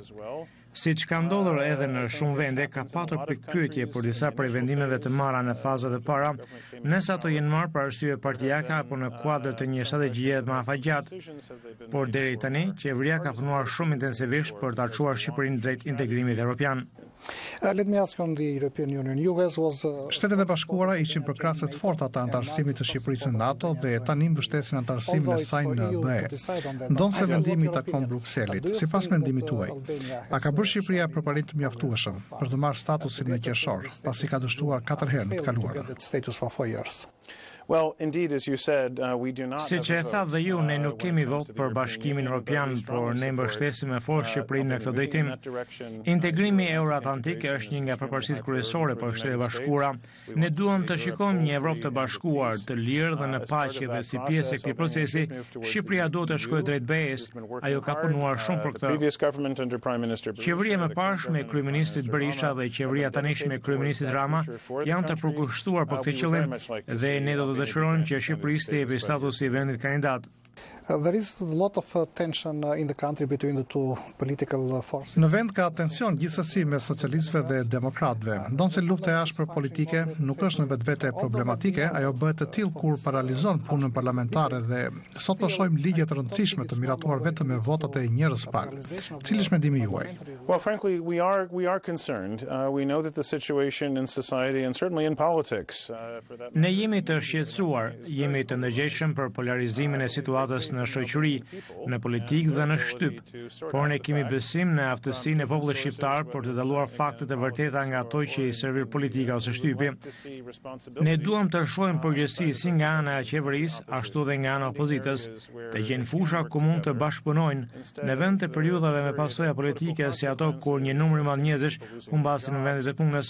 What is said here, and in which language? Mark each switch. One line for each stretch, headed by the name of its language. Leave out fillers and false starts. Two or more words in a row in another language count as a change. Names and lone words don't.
Albanian: Siç ka ndodhur edhe në shumë vende, ka patur pikpyetje për disa prej vendimeve të marra në fazat e para, nëse ato janë marrë për arsye partijake apo në kuadër të një strategjie më afatgjatë. Por deri tani, qeveria ka punuar shumë intensivisht për ta çuar Shqipërinë drejt integrimit evropian.
English: Let me ask on the European Union.
Albanian: Shtetet e Bashkuara ishin për krahase të forta të antarësimit të Shqipërisë në NATO dhe tani mbështesin antarësimin e saj në BE. Ndonse vendimi i takon Brukselit, sipas mendimit tuaj, a ka bërë Shqipëria përparim të mjaftueshëm për të marrë statusin e qershor, pasi ka dështuar 4 herë në të kaluarën?
English: Well, indeed, as you said, we do not.
Albanian: Siç e tha dhe ju, ne nuk kemi votë për Bashkimin Evropian, por ne mbështesim me forcë Shqipërinë në këtë drejtim. Integrimi euroatlantik është një nga përparësitë kryesore për Shtetet e Bashkuara. Ne duam të shikojmë një Evropë të bashkuar, të lirë dhe në paqe dhe si pjesë e këtij procesi, Shqipëria duhet të shkojë drejt BE-s. Ajo ka punuar shumë për këtë. Qeveria më parë me kryeministrit Berisha dhe qeveria tanishme me kryeministrit Rama janë të përkushtuar për këtë qëllim dhe ne do të dëshirojmë që Shqipërisë të jepë statusi i vendit kandidat.
English: There is a lot of tension in the country between the two political forces.
Albanian: Në vend ka tension gjithsesi mes socialistëve dhe demokratëve. Ndonse lufta e ashpër politike nuk është në vetvete problematike, ajo bëhet e tillë kur paralizon punën parlamentare dhe sot po shohim ligje të rëndësishme të miratuar vetëm me votat e njerëz pak. Cili është mendimi juaj?
English: Well, frankly, we are concerned. We know that the situation in society and certainly in politics
Albanian: Ne jemi të shqetësuar, jemi të ndërgjegjshëm për polarizimin e situatës në shoqëri, në politikë dhe në shtyp, por ne kemi besim në aftësinë e popullit shqiptar për të dalluar faktet e vërteta nga ato që i servir politika ose shtypi. Ne duam të shohim përgjegjësi si nga ana e qeverisë, ashtu dhe nga ana e opozitës, të gjejnë fusha ku mund të bashkëpunojnë në vend të periudhave me pasoja politike si ato kur një numër i madh njerëzish humbasin në vendet e punës.